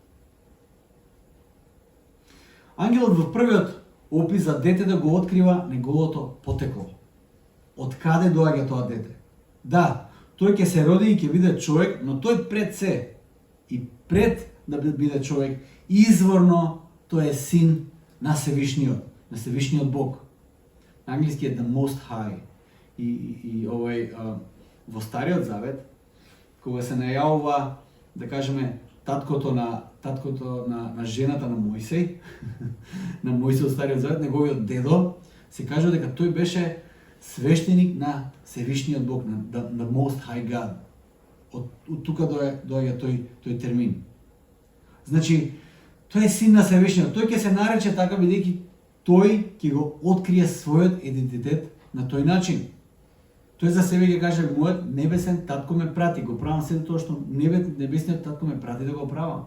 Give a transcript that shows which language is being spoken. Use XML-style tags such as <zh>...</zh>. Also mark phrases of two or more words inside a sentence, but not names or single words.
<mk>Ангелот во првиот опис за детето го открива неговото потекло. Од каде доаѓа тоа дете? Да, тој ќе се роди и ќе биде човек, но тој пред се и пред да биде човек, изворно тој е син на Севишниот Бог. На англиски е</mk> <en>the most high.</en> <mk>И во Стариот Завет, кога се најавува, да кажеме, таткото на жената на Мојсей, на Мојсей од Стариот Завет, неговиот дедо, се кажува дека тој беше свештеник на Севишниот Бог, на</mk> <en>the most high God.</en> <mk>Од тука доаѓа тој термин. Значи, тој е син на Севишниот. Тој ќе се нарече така бидејќи тој ќе го открие својот идентитет на тој начин. Тој за себе ќе каже, мојот небесен татко ме прати, го правам се тоа што небесниот татко ме прати да го правам.</mk>